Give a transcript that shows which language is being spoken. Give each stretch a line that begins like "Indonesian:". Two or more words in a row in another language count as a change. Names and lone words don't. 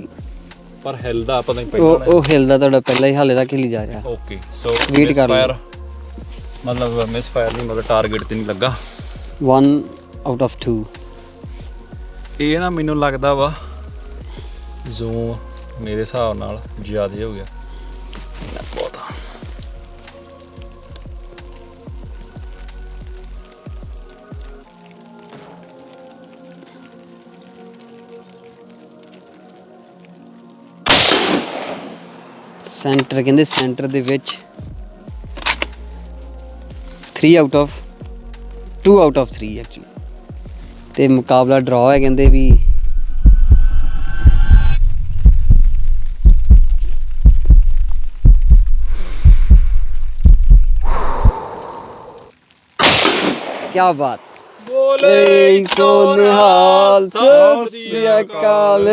Punjabi: ਪਰ ਹਿੱਲਦਾ ਪਤਾ ਨਹੀਂ ਪਹਿਲਾਂ। ਉਹ ਹਿਲਦਾ ਤੁਹਾਡਾ ਪਹਿਲਾਂ ਹੀ, ਹਾਲੇ ਤੱਕ ਹਿੱਲੀ ਜਾ ਰਿਹਾ।
English: okay so
Punjabi: Wait ਕਰ ਲਓ। ਮਤਲਬ ਮਿਸ ਫਾਇਰ ਨਹੀਂ, ਮਤਲਬ ਟਾਰਗੇਟ ਤੇ ਨਹੀਂ ਲੱਗਾ।
English: 1 out of 2।
Punjabi: ਇਹ ਨਾ ਮੈਨੂੰ ਲੱਗਦਾ ਵਾ ਜ਼ੂਮ ਮੇਰੇ ਹਿਸਾਬ ਨਾਲ ਜ਼ਿਆਦਾ ਹੋ ਗਿਆ। ਬਹੁਤ ਆ। ਸੈਂਟਰ ਕਹਿੰਦੇ, ਸੈਂਟਰ ਦੇ ਵਿੱਚ
English: 3 out of 2 out of 3
Punjabi: ਐਕਚੁਅਲੀ। ਤੇ ਮੁਕਾਬਲਾ ਡਰਾ ਹੈ ਕਹਿੰਦੇ ਵੀ। ਕੀ ਬਾਤ, ਬੋਲੇ ਸੋ ਨਿਹਾਲ, ਸਤਿ ਸ੍ਰੀ ਅਕਾਲ।